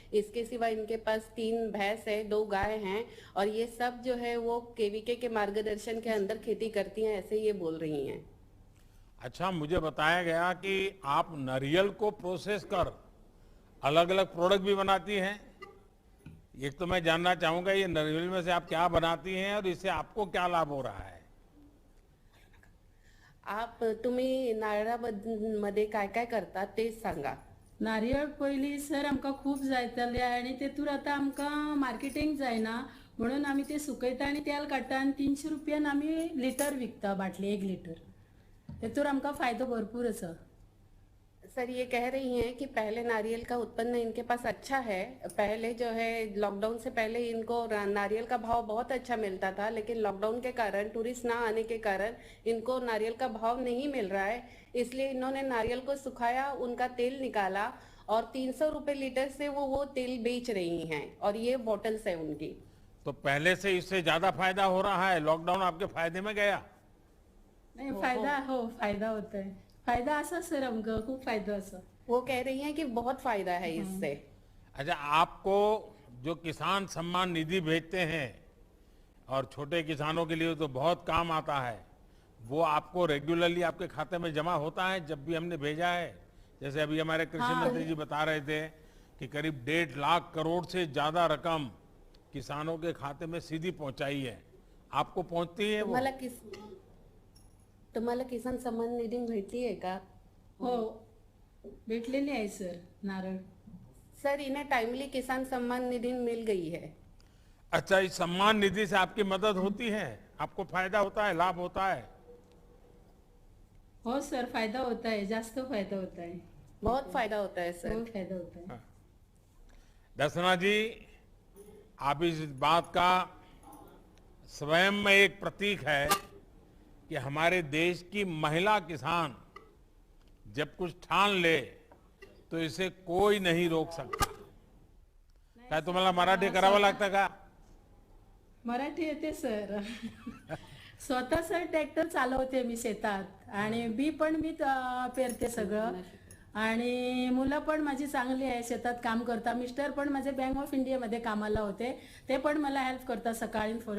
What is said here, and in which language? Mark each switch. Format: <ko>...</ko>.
<hi>इसके सिवा इनके पास 3 भैंस है, 2 गाय हैं, और ये सब जो है वो केवीके के मार्गदर्शन के अंदर खेती करती हैं, ऐसे ये बोल रही हैं। अच्छा, मुझे बताया गया कि आप नारियल को प्रोसेस कर अलग अलग प्रोडक्ट भी बनाती हैं। एक तो मैं जानना चाहूंगा, ये नारियल में से आप क्या बनाती हैं और इससे आपको क्या लाभ हो रहा है?</hi> <mr>तुम्ही नारळामध्ये काय काय करता ते सांगा।</mr> <gom>नारळ पयलीं सर आमकां खूब जायताले आनी तेतूर आतां आमकां मार्केटिंग जायना, म्हणून आमी ते सुकयता आनी तेल काडटा आनी 300 रुपयान आमी लिटर विकता, बाटली 1 लिटर। तेतूर आमकां फायदो भरपूर आसा।</gom> <hi>सर ये कह रही हैं कि पहले नारियल का उत्पन्न इनके पास अच्छा है। पहले जो है लॉकडाउन से पहले इनको नारियल का भाव बहुत अच्छा मिलता था, लेकिन लॉकडाउन के कारण, टूरिस्ट ना आने के कारण इनको नारियल का भाव नहीं मिल रहा है। इसलिए इन्होंने नारियल को सुखाया, उनका तेल निकाला और 300 रुपए लीटर से वो तेल बेच रही हैं, और ये बॉटल्स है उनकी। तो पहले से इससे ज्यादा फायदा हो रहा है? लॉकडाउन आपके फायदे में गया?</hi> <mr>नाही, फायदा होत आहे।</mr> <gom>फायदा असा सर, आमकां खूप फायदा असा।</gom> <hi>वो कह रही हैं कि बहुत फायदा है इससे। अच्छा, आपको जो किसान सम्मान निधि भेजते हैं और छोटे किसानों के लिए तो बहुत काम आता है, वो आपको रेगुलरली आपके खाते में जमा होता है जब भी हमने भेजा है? जैसे अभी हमारे कृषि मंत्री जी बता रहे थे कि करीब 1.5 लाख करोड़ से ज्यादा रकम किसानों के खाते में सीधी पहुंचाई है। आपको पहुंचती है वो?</hi> <mr>तुम्हाला किसान सम्मान निधी भेटली है का? हो, भेटलेली आहे सर नारळ।</mr> <hi>सर इन्हें टाइमली किसान सम्मान निधि मिल गई है। अच्छा, इस सम्मान निधि से आपकी मदद होती है, आपको फायदा होता है, लाभ होता है? हो सर, फायदा होता है, जास्त फायदा होता है। बहुत फायदा होता है सर। बहुत फायदा होता है। दर्शना जी, आप इस बात का स्वयं में एक प्रतीक है कि हमारे देश की महिला किसान जब कुछ ठान ले तो इसे कोई नहीं रोक सकता।</hi> <mr>काय तुम्हाला मराठी करावं लागतं का? मराठी येते सर। स्वतः सर ट्रॅक्टर चालवते मी शेतात, आणि बी पण मी पेरते सगळं, आणि मुलं पण माझी चांगली आहे, शेतात काम करता। मिस्टर पण माझे बँक ऑफ इंडियामध्ये कामाला होते, ते पण मला हेल्प करतात सकाळी फोर।</mr>